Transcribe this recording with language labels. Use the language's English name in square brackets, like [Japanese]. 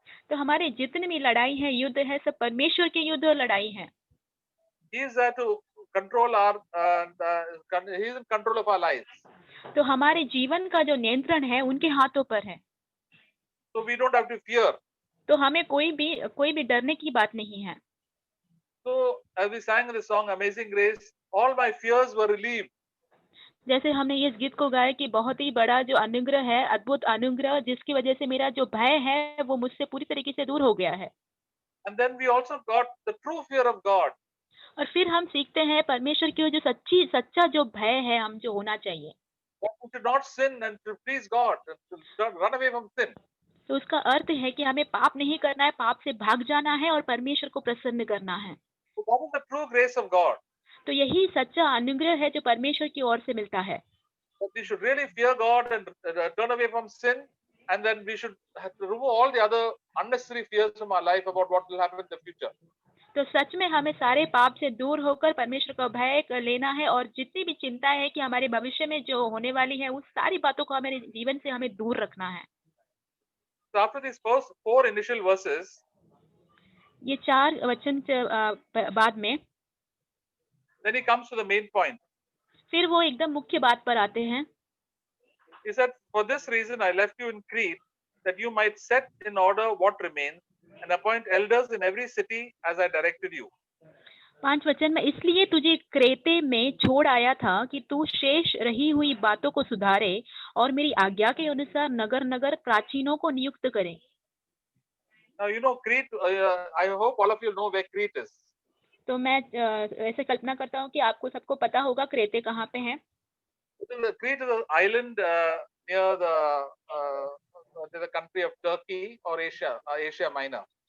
[Hindi] तो हमारे जितने भी लड़ाई है, युद्ध है, सब परमेश्वर के युद्ध और लड़ाई है। [English] He is there to control he is in control of our lives. [Hindi] तो हमारे जीवन का जो नियंत्रण है उनके हाथों पर है। [English] So we don't have to fear. [Hindi] तो हमें कोई भी डरने की बात नहीं है। [English] So as we sang the song Amazing Grace, all my fears were relieved. [Hindi] जैसे हमने इस गीत को गाया कि बहुत ही बड़ा जो अनुग्रह है, अद्भुत अनुग्रह, जिसकी वजह से मेरा जो भय है वो मुझसे पूरी तरीके से दूर हो गया है। [English] And then we also got the true fear of God. [Hindi] और फिर हम सीखते हैं परमेश्वर की जो सच्चा जो भय है हम जो होना चाहिए। [English] that we should not sin and to please God, and to run away from sin. [Hindi] तो उसका अर्थ है कि हमें पाप नहीं करना है, पाप से भाग जाना है और परमेश्वर को प्रसन्न करना है। [English] So that is the true grace of God. [Hindi] तो यही सच्चा अनुग्रह है जो परमेश्वर की ओर से मिलता है। [English] That we should really fear God and turn away from sin, and then we should have to remove all the other unnecessary fears from our life about what will happen in the future. [Hindi] तो सच में हमें सारे पाप से दूर होकर परमेश्वर का भय लेना है और जितनी भी चिंता है कि हमारे भविष्य में जो होने वाली है उस सारी बातों को हमारे जीवन से हमें दूर रखना है। [English] So after these first 4 initial verses, [Hindi] ये 4 वचन बाद में [English] then he comes to the main point. [Hindi] फिर वो एकदम मुख्य बात पर आते हैं। [English] He said, "For this reason I left you in Crete, that you might set in order what remains, and appoint elders in every city as I directed you." [Hindi] 5 वचन में, इसलिए तुझे क्रेते में छोड़ आया था कि तू शेष रही हुई बातों को सुधारे और मेरी आज्ञा के अनुसार नगर नगर प्राचीनों को नियुक्त करे। [English] Now you know Crete. I hope all of you know where Crete is. [Hindi] तो मैं ऐसे कल्पना करता हूँ कि आपको सबको पता होगा क्रेते कहाँ पे है। [English] Crete is an island near the country of Turkey or Asia Minor.